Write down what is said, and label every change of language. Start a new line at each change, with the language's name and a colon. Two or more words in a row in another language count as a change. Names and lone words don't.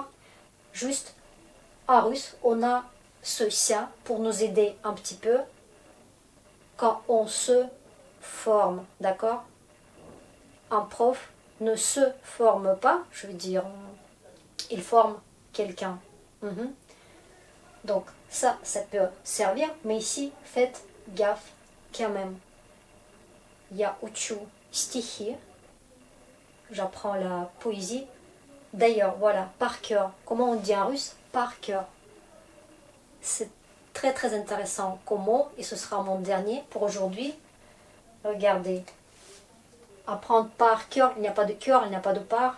French: Juste en russe, on a ce ça pour nous aider un petit peu quand on se forme, d'accord? Un prof ne se forme pas, je veux dire, il forme quelqu'un. Donc ça peut servir, mais ici, faites gaffe quand même.
Russian: Я учу стихи,
French: j'apprends la poésie. D'ailleurs, voilà, par cœur. Comment on dit en russe? Par cœur. C'est très très intéressant comme mot, et ce sera mon dernier pour aujourd'hui. Regardez. Apprendre par cœur, il n'y a pas de cœur, il n'y a pas de par.